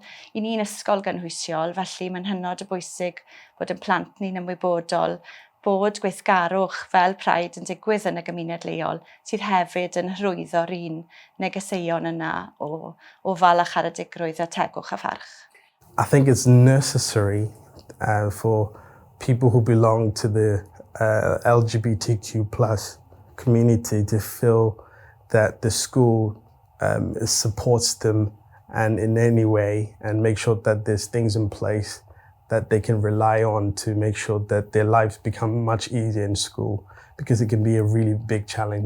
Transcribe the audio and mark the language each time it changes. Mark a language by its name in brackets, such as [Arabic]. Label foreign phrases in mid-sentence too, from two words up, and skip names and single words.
[Welsh] I ni'n ysgol gynhwysiol, felly mae'n hynod o bwysig bod yn plant ni'n ymwybodol bod gweithgarwch fel Pride yn digwydd yn y gymuned leol, sydd hefyd yn hyrwyddo'r un negeseuon yna o ofal a charedigrwydd a tegwch a pharch. [English] I think it's necessary for people who belong to the LGBTQ plus community to feel that the school supports them and in any way and make sure that there's things in place that they can rely on to make sure that their lives become much easier in school, because it can be a really big challenge.